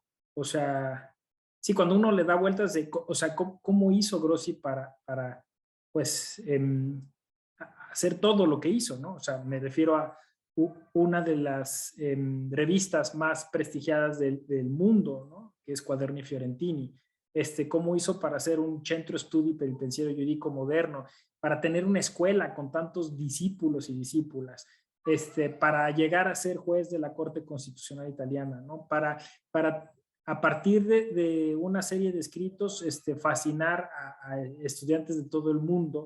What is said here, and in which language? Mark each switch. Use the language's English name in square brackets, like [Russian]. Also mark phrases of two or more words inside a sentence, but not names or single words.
[Spanish] O sea, sí, cuando uno le da vueltas de, o sea, ¿cómo hizo Grossi para pues, hacer todo lo que hizo, ¿no? O sea, me refiero a una de las revistas más prestigiadas del mundo, ¿no? Que es Quaderni Fiorentini. Cómo hizo para hacer un [Italian] centro studi per il pensiero giuridico moderno, [Spanish] para tener una escuela con tantos discípulos y discípulas, para llegar a ser juez de la Corte Constitucional Italiana, ¿no? Para a partir de una serie de escritos, fascinar a estudiantes de todo el mundo.